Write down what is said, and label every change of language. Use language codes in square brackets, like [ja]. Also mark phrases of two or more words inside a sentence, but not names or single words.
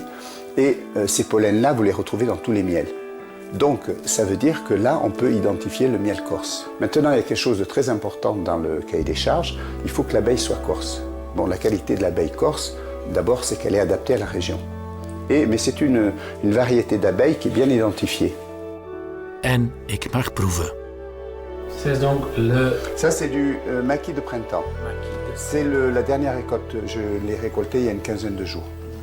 [fr] Et ces pollens-là, vous les retrouvez dans tous les miels. Donc, ça veut dire que là, on peut identifier le miel corse. Maintenant, il y a quelque chose de très important dans le cahier des charges. Il faut que l'abeille soit corse. Bon, la qualité de l'abeille corse, d'abord, c'est qu'elle est adaptée à la région. Mais c'est une variété d'abeilles qui est bien identifiée. [nl] En ik mag proeven. [fr] C'est donc Ça, c'est du maquis de printemps. C'est la dernière récolte. Je l'ai récolté il y a une quinzaine de jours.